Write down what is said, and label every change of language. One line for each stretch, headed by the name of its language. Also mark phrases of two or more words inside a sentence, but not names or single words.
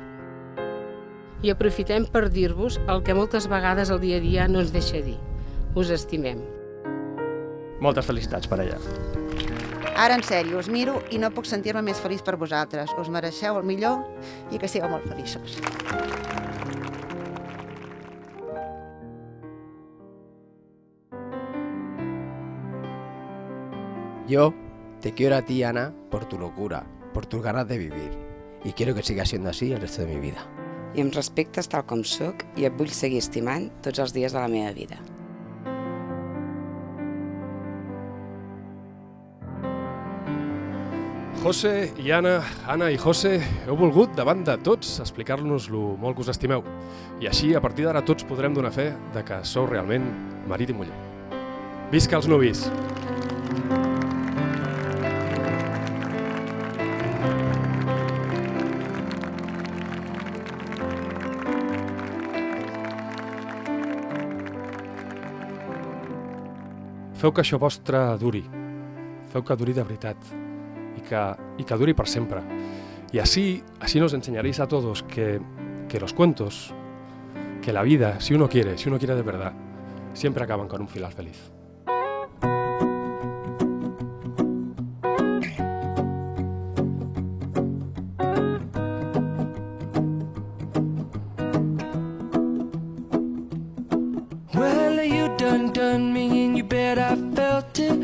Catalan: I aprofitem per dir-vos el que moltes vegades el dia a dia no ens deixa dir. Us estimem. Moltes felicitats per ella. Ara, en sèrio, us miro i no puc sentir-me més feliç per vosaltres. Us mereixeu el millor i que sigueu molt feliços.
Spanish: Yo te quiero a ti, Ana, por tu locura, por tus ganas de vivir. Y quiero que siga siendo así el resto de mi vida.
Catalan: I em respectes tal com sóc i et vull seguir estimant tots els dies de la meva vida. José i Anna, Anna i José, heu volgut, davant de tots, explicar-nos lo molt que us estimeu. I així, a partir d'ara, tots podrem donar fe de que sou realment marit i muller. Visca els nuvis! Feu que això vostre duri. Feu que duri de veritat.
Spanish: Y que dure para siempre. Y así nos enseñaréis a todos que los cuentos, que la vida, si uno quiere de verdad, siempre acaban con un final feliz.
English: Well, you done me and you bet I felt it.